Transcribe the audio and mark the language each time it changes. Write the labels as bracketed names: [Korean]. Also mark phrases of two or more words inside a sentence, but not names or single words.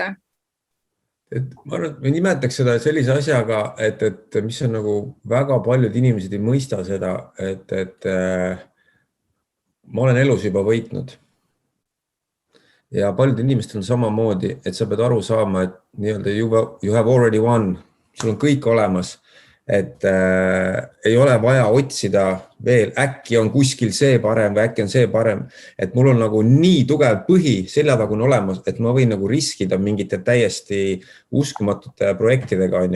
[Estonian] Ma arvan, et me nimetaks seda sellise asjaga, et mis on nagu väga paljud inimesed ei mõista seda, et ma olen elus juba võitnud. Ja paljud inimestel on samamoodi, et sa pead aru saama, et nii-öelda [English] you have already won. [Estonian] Sul on kõik olemas, et ei ole vaja otsida veel, äkki on kuskil see parem või äkki on see parem, et mul on nagu nii tugev põhi seljatagune olemas, et ma võin nagu riskida mingite täiesti uskumatute projektidega, on ju.